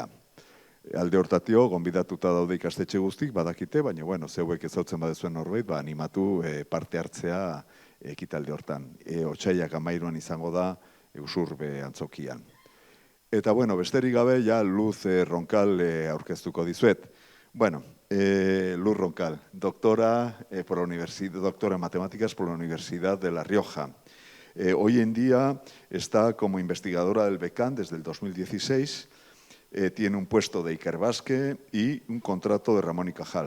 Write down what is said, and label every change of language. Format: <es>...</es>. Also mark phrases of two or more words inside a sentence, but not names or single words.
<eu>Alde hortatio, gonbidatuta daude ikastetxe guztik, badakite, baina, zeuek ezautzen badezuen norbait, animatu parte hartzea ekitalde hortan. Otsailak 13an izango da, Usurbe antzokian. Eta, besterik gabe, ja, Luz Ronkal aurkeztuko dizuet.</eu> <es>Luz Ronkal, doctora en matemáticas por la Universidad de La Rioja. Hoy en día está como investigadora del BECAN desde el 2016, tiene un puesto de Ikerbasque y un contrato de Ramón y Cajal.</es>